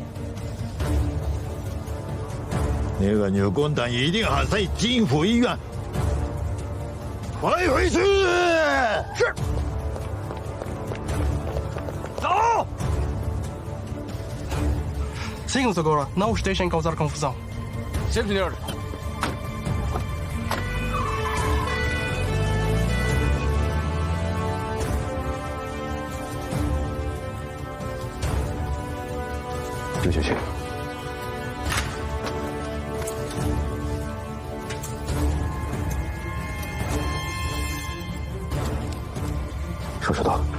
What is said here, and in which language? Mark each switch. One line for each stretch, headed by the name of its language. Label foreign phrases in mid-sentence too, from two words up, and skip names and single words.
Chinese: 那个女共党一定还在金府医院，快回去！是。走。
Portuguese: Seguimos agora. Não os deixem causar confusão. Sim, senhor.
Chinese: 这就行。收拾到。